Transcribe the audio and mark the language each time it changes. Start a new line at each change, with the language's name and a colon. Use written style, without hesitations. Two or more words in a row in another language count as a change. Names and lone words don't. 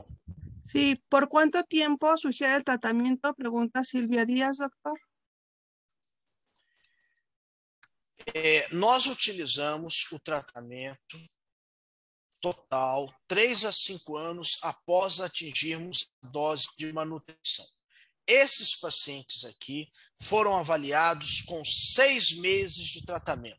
Spanish: Sí, ¿por cuánto tiempo sugiere el tratamiento? Pregunta Silvia Díaz, doctor.
Portuguese: Nós utilizamos o tratamento total 3 a 5 anos após atingirmos a dose de manutenção. Esses pacientes aqui foram avaliados com 6 meses de tratamento.